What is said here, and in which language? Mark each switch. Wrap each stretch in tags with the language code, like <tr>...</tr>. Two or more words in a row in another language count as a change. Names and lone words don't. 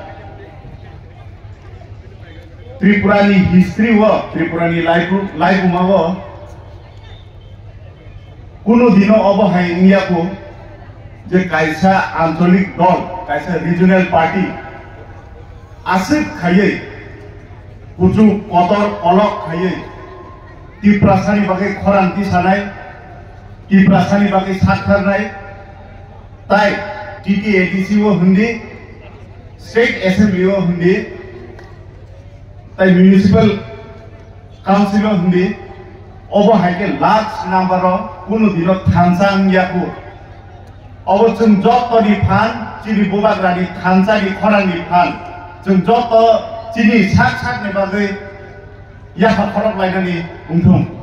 <trp>त्रिपुरानि हिस्ट्री व त्रिपुरानि लाइफ मावो कुनो दिनो अबहाय इंडियाको जे कायसा आंचलिक दल कायसा</trp> <en>regional party</en> <trp>आसिक खायै कुचु कतर अलग खायै तिप्रासानि बागै खरांथि सानाय तिप्रासानि बागै साथारनाय ताय टीटीएटीसी वो हुंदी</trp> <en>state assembly</en> <trp>वो हुंदी ताई</trp> <en>municipal council</en> <trp>हुंदी अबो हायके</trp> <en>last number</en> <trp>कुनो दिनो थानसां याको अबो जों जतनि फान चिनि बुबाग्रानि थानसानि खरांनि फान जों जत चिनि साक साकनि बागै याखा खरक लायनानि बुंथुम</trp>